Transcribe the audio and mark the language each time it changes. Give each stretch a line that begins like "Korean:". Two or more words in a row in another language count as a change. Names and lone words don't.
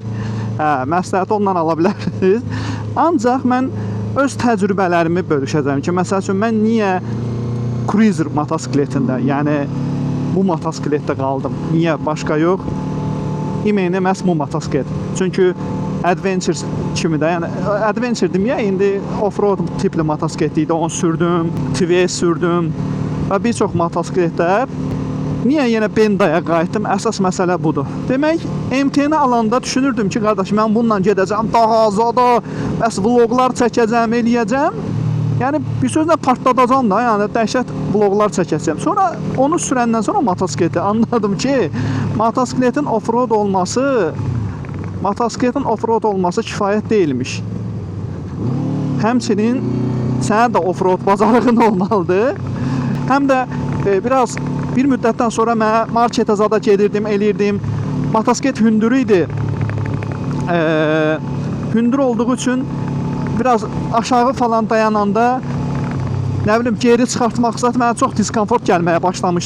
Azerbaijani: Hə, məsləhəti ondan ala bilərsiniz. Ancaq mən öz təcrübələrimi bölüşəcəm ki, məsəl üçün mən niyə cruiser motosikletində, yəni bu motosikletdə qaldım? Niyə başqa yox? İmeyni məhz bu motosiklet. Çünki adventure kimi də, yəni adventure deməyə indi off-road tipli motosiklet idi. Onu sürdüm, TVS sürdüm və bir çox motosikletlər. Niyə yenə Bendaya qayıtdım? Əsas məsələ budur. Demək, MT-ni alanda düşünürdüm ki, qardaş, mən bununla gedəcəm daha azada, bəs vloqlar çəkəcəm, eləyəcəm. Yəni bir sözlə partladacam da, yəni dəhşət vloqlar çəkəcəm. Sonra onu sürəndən sonra motosikleti anladım ki, motosikletin off-road olması kifayət deyilmiş. Həmçinin sənə də off-road bacarığın olmalıdır. Həm də bir müddətdən sonra mən marketə zada gedirdim, eləyirdim. Motosiklet hündür idi. Hündür olduğu üçün biraz aşağı falan dayananda nə bilim geri çıxartmaq zat mənə çox diskomfort gəlməyə başlamışdı.